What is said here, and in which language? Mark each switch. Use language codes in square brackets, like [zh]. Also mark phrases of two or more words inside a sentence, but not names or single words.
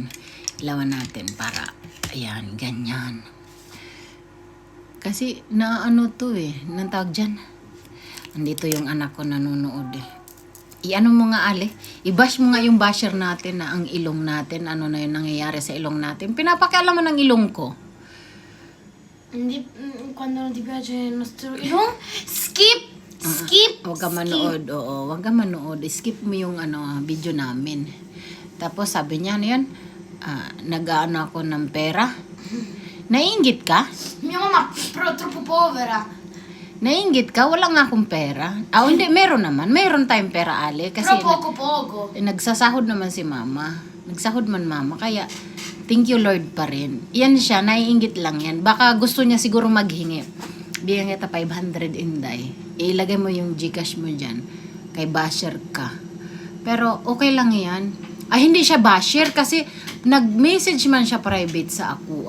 [tl] Ilawan natin para, ayan, ganyan. Kasi, nang tawag dyan. Andito yung anak ko nanonood I-ano mo nga, Ale. I-bash mo nga yung basher natin na ang ilong natin. Ano na yung nangyayari sa ilong natin. Pinapakialam mo ng ilong ko. [it] Quando non ti piace il nostro ilong, skip! Skip! [tl] Huwag ka manood. Oo, huwag ka manood. Skip mo yung video namin. Tapos sabi niya, nag-ano ako ng pera. Naiinggit ka? [it] Mia mamma però troppo povera. [tl] Naiinggit ka? Wala nga akong pera. Hindi, meron naman. Meron tayong pera, Ale. Kasi [it] Però poco. [tl] nagsasahod naman si mama. Nagsahod man mama. Kaya, [en] thank you Lord [tl] pa rin. Yan siya, naiinggit lang yan. Baka gusto niya siguro maghingi. Bigyan kita 500 Inday. Ilagay mo yung Gcash mo dyan. Kay basher ka. Pero okay lang yan. Hindi siya basher kasi nag-message man siya private sa ako.